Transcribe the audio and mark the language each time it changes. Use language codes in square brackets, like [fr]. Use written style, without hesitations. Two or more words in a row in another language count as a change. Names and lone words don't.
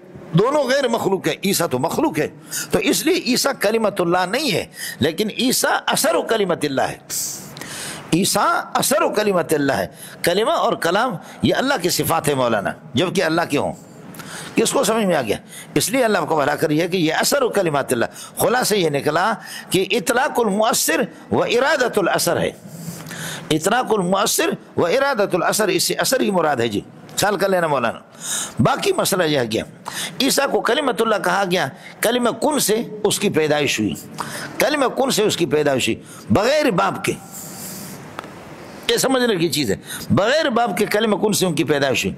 [ur] اور دونوں غیر مخلوق ہے، عیسیٰ تو مخلوق ہے، تو اس لیے عیسیٰ [ar] کلمت اللہ [ur] نہیں ہے، لیکن عیسیٰ [ar] اثر و کلمت اللہ [ur] ہے، عیسیٰ [ar] اثر و کلمت اللہ [ur] ہے۔ کلمہ اور کلام یہ اللہ کی صفات ہے مولانا، جبکہ اللہ کے ہوں۔ کس کو سمجھ میں آ گیا؟ اس لیے اللہ کو بھلا کریے کہ یہ [ar] اثر و کلمات اللہ۔ [ur] خلاصہ یہ نکلا کہ [ar] اطلاق المؤثر و ارادت الاثر ہے، اطلاق المؤثر و ارادت الاثر، [ur] اس سے اثر ہی مراد ہے جی، خیال کر لینا مولانا۔ باقی مسئلہ یہ گیا، عیسیٰ کو [ar] کلمت اللہ [ur] کہا گیا، کلمہ کن سے اس کی پیدائش ہوئی، کلمہ کن سے اس کی پیدائش ہوئی بغیر باپ کے، یہ سمجھنے کی چیز ہے، بغیر باپ کے کلمہ کن سے ان کی پیدائش ہوئی۔